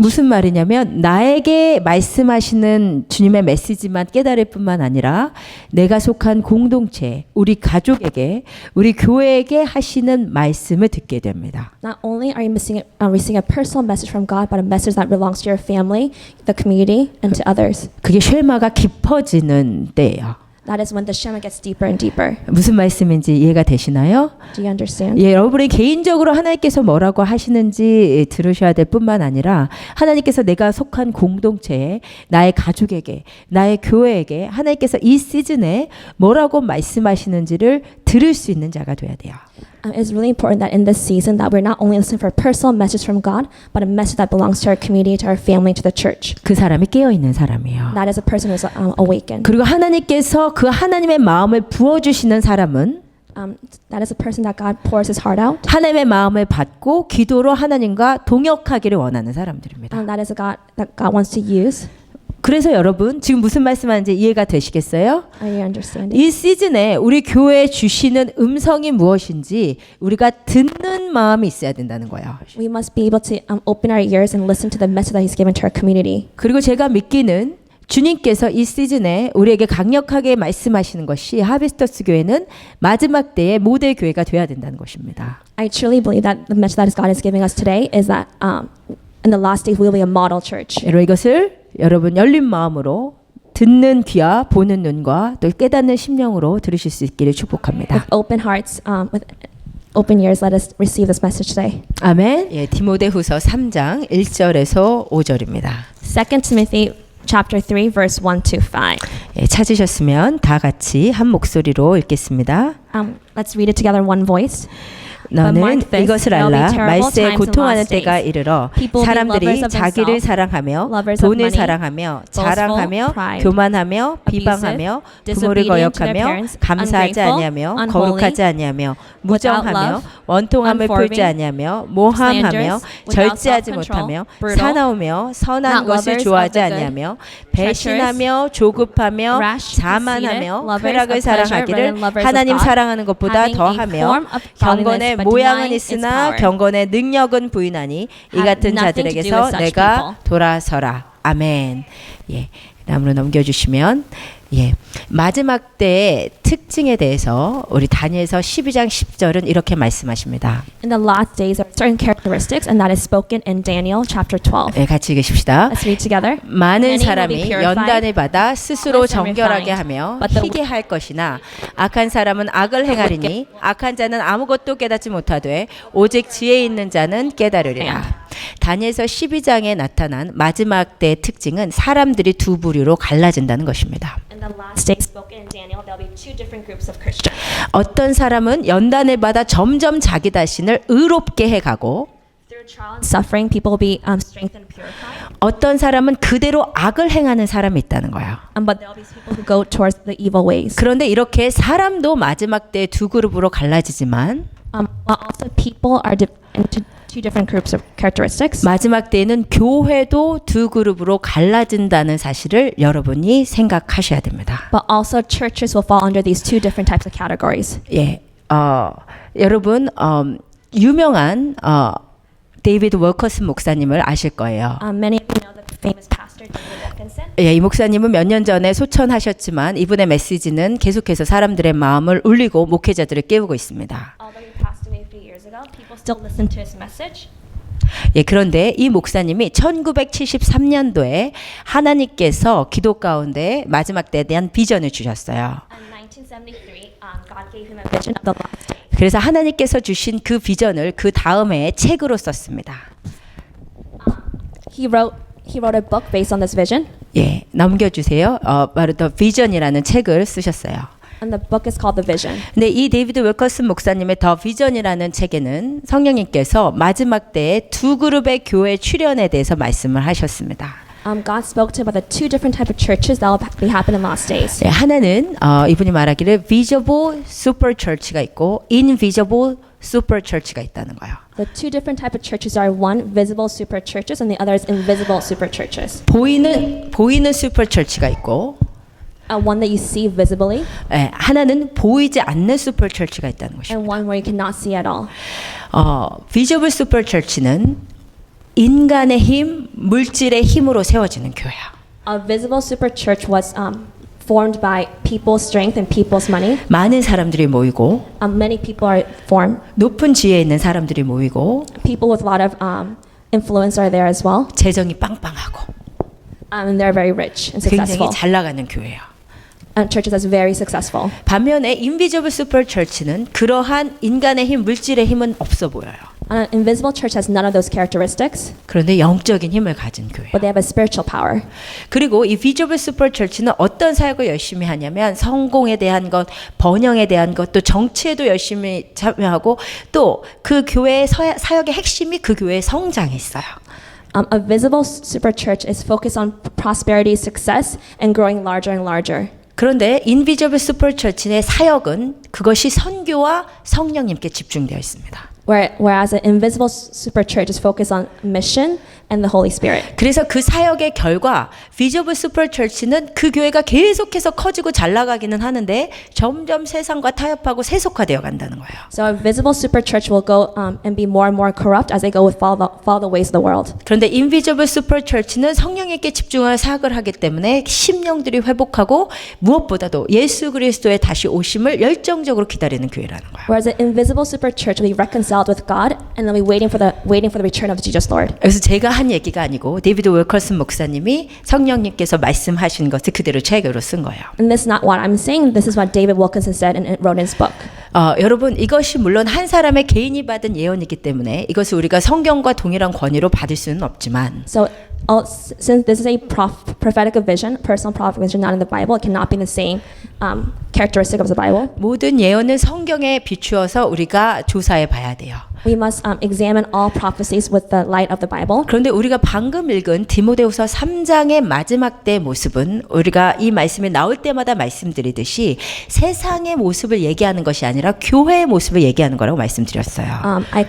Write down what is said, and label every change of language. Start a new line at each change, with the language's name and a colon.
Korean: 무슨 말이냐면 나에게 말씀하시는 주님의 메시지만 깨달을 뿐만 아니라 내가 속한 공동체, 우리 가족에게, 우리 교회에게 하시는 말씀을 듣게 됩니다.
English: Not only are you receiving a personal message from God, but a message that belongs to your family, the community, and to others.
Korean: 그게 쉐마가 깊어지는 때예요.
English: That is when the Shema gets deeper and deeper.
Korean: 무슨 말씀인지 이해가 되시나요?
English: Do you understand?
Korean: 예, 여러분이 개인적으로 하나님께서 뭐라고 하시는지 들으셔야 될 뿐만 아니라 하나님께서 내가 속한 공동체에, 나의 가족에게, 나의 교회에게 하나님께서 이 시즌에 뭐라고 말씀하시는지를 들을 수 있는 자가 돼야 돼요.
English: It's really important that in this season that we're not only listening for a personal message from God, but a message that belongs to our community, to our family, to the church.
Korean: 그 사람이 깨어 있는 사람이에요.
English: That is a person who is awakened.
Korean: 그리고 하나님께서 그 하나님의 마음을 부어 주시는 사람은
English: That is a person that God pours His heart out.
Korean: 하나님의 마음을 받고 기도로 하나님과 동역하기를 원하는 사람들입니다.
English: That is a God that God wants to use.
Korean: 그래서 여러분 지금 무슨 말씀하는지 이해가 되시겠어요?
English: Are you understanding?
Korean: 이 시즌에 우리 교회에 주시는 음성이 무엇인지 우리가 듣는 마음이 있어야 된다는 거예요.
English: We must be able to open our ears and listen to the message that He's given to our community.
Korean: 그리고 제가 믿기는 주님께서 이 시즌에 우리에게 강력하게 말씀하시는 것이 하비스터스 교회는 마지막 때의 모델 교회가 되어야 된다는 것입니다.
English: I truly believe that the message that God is giving us today is that in the last days we will be a model church.
Korean: 여러분 이것을 여러분 열린 마음으로 듣는 귀와 보는 눈과 또 깨닫는 심령으로 들으실 수 있기를 축복합니다.
English: With open hearts, with open ears, let us receive this message today.
Korean: 아멘. 예, 디모데후서 3장 1절에서 5절입니다.
English: 2 Timothy chapter 3 verse 1 to 5.
Korean: 예, 찾으셨으면 다 같이 한 목소리로 읽겠습니다.
English: Let's read it together in one voice.
Korean: 너는 이것을 알라. 말세에 고통하는 때가 이르러 사람들이 자기를 사랑하며 돈을 사랑하며 자랑하며 교만하며 비방하며 부모를 거역하며 감사하지 아니하며 거룩하지 아니하며 무정하며 원통함을 풀지 아니하며 모함하며 절제하지 못하며 사나우며 선한 것을 좋아하지 아니하며 배신하며 조급하며 자만하며 쾌락을 사랑하기를 하나님 사랑하는 것보다 더하며 경건의 모양은 있으나 경건의 능력은 부인하니 이 같은 자들에게서 내가 돌아서라. 아멘. 예, 다음으로 넘겨주시면 예, 마지막 때의 특징에 대해서 우리 다니엘서 12장 10절은 이렇게 말씀하십니다.
English: In the last days there are certain characteristics, and that is spoken in Daniel chapter 12.
Korean: 예, 같이 읽으십시다.
English: Let's read together.
Korean: 많은
English: Many will be
Korean: 사람이
English: purified,
Korean: 연단을 받아 스스로
English: honest and
Korean: 정결하게
English: refined,
Korean: 하며
English: but the
Korean: 희게 할 것이나 악한 사람은 악을 행하리니 악한 자는 아무것도 깨닫지 못하되 오직 지혜 있는 자는 깨달으리라. 다니엘서 12장에 나타난 마지막 때의 특징은 사람들이 두 부류로 갈라진다는 것입니다.
English: In the last days spoken in Daniel, there will be two different groups of Christians.
Korean: 어떤 사람은 연단을 받아 점점 자기 자신을 의롭게 해가고
English: Through trial and suffering, people will be strengthened and purified.
Korean: 어떤 사람은 그대로 악을 행하는 사람이 있다는 거예요.
English: But there will be people who go towards the evil ways.
Korean: 그런데 이렇게 사람도 마지막 때 두 그룹으로 갈라지지만
English: While also people are into two different groups of characteristics.
Korean: 마지막 때에는 교회도 두 그룹으로 갈라진다는 사실을 여러분이 생각하셔야 됩니다.
English: But also churches will fall under these two different types of categories.
Korean: 예, 여러분 유명한 데이비드 월커슨 목사님을 아실 거예요.
English: Many of you know the famous pastor David Wilkinson.
Korean: 예, 이 목사님은 몇 년 전에 소천하셨지만 이분의 메시지는 계속해서 사람들의 마음을 울리고 목회자들을 깨우고 있습니다.
English: Although he passed away a few years ago, people still listen to his message.
Korean: 예, 그런데 이 목사님이 1973년도에 하나님께서 기도 가운데 마지막 때에 대한 비전을 주셨어요.
English: In 1973, God gave him a vision of the last day.
Korean: 그래서 하나님께서 주신 그 비전을 그 다음에 책으로 썼습니다.
English: He wrote a book based on this vision,
Korean: 예, 넘겨주세요. 바로 더 비전이라는 책을 쓰셨어요.
English: and the book is called The Vision.
Korean: 근데 이 데이비드 웰커슨 목사님의 더 비전이라는 책에는 성령님께서 마지막 때에 두 그룹의 교회 출현에 대해서 말씀을 하셨습니다.
English: God spoke to him about the two different type of churches that will be happen in last days.
Korean: 예, 하나는 이분이 말하기를
English: visible super church
Korean: 가 있고
English: invisible super church
Korean: 가 있다는 거예요.
English: The two different type of churches are one visible super churches and the other is invisible super churches.
Korean: 보이는
English: super church
Korean: 가 있고
English: One that you see visibly,
Korean: 예, 하나는 보이지 않는
English: super church
Korean: 가 있다는 것입니다.
English: and one where you cannot see at all. visible super church
Korean: 는 인간의 힘, 물질의 힘으로 세워지는 교회야.
English: A visible super church was formed by people's strength and people's money.
Korean: 많은 사람들이 모이고
English: Many people are formed.
Korean: 높은 지혜에 있는 사람들이 모이고
English: People with a lot of influence are there as well.
Korean: 재정이 빵빵하고
English: And they're very rich and
Korean: 굉장히
English: successful.
Korean: 잘 나가는 교회야.
English: And churches that's very successful.
Korean: 반면에
English: invisible super church
Korean: 는 그러한 인간의 힘, 물질의 힘은 없어 보여요.
English: An invisible church has none of those characteristics,
Korean: 그런데 영적인 힘을 가진 교회예요.
English: but they have a spiritual power.
Korean: 그리고 이
English: visible super church
Korean: 는 어떤 사역을 열심히 하냐면 성공에 대한 것, 번영에 대한 것, 또 정치에도 열심히 참여하고 또 그 교회의 사역의 핵심이 그 교회의 성장에 있어요.
English: A visible super church is focused on prosperity, success, and growing larger and larger.
Korean: 그런데
English: invisible super church
Korean: 의 사역은 그것이 선교와 성령님께 집중되어 있습니다.
English: Whereas an invisible super church is focused on mission and the Holy Spirit.
Korean: 그래서 그 사역의 결과
English: visible super church
Korean: 는 그 교회가 계속해서 커지고 잘 나가기는 하는데 점점 세상과 타협하고 세속화되어 간다는 거예요.
English: So a visible super church will go and be more and more corrupt as they go with follow the ways of the world.
Korean: 그런데
English: invisible super church
Korean: 는 성령님께 집중할 사역을 하기 때문에 심령들이 회복하고 무엇보다도 예수 그리스도의 다시 오심을 열정적으로 기다리는 교회라는 거예요.
English: Whereas an invisible super church will be reconciled with God and they'll be waiting for the return of Jesus Lord.
Korean: 그래서 제가 한 얘기가 아니고 데이비드 웰커슨 목사님이 성령님께서 말씀하신 것을 그대로 책으로 쓴 거예요.
English: And this is not what I'm saying. This is what David Wilkinson said and wrote in his book.
Korean: 여러분 이것이 물론 한 사람의 개인이 받은 예언이기 때문에 이것을 우리가 성경과 동일한 권위로 받을 수는 없지만
English: So since this is a prophetic vision, personal prophetic vision, not in the Bible, it cannot be the same characteristic of the Bible.
Korean: 모든 예언은 성경에 비추어서 우리가 조사해 봐야 돼요.
English: We must examine all prophecies with the light of the Bible.
Korean: 그런데 우리가 방금 읽은 디모데후서 3장의 마지막 때의 모습은 우리가 이 말씀이 나올 때마다 말씀드리듯이 세상의 모습을 얘기하는 것이 아니라 교회의 모습을 얘기하는 거라고 말씀드렸어요.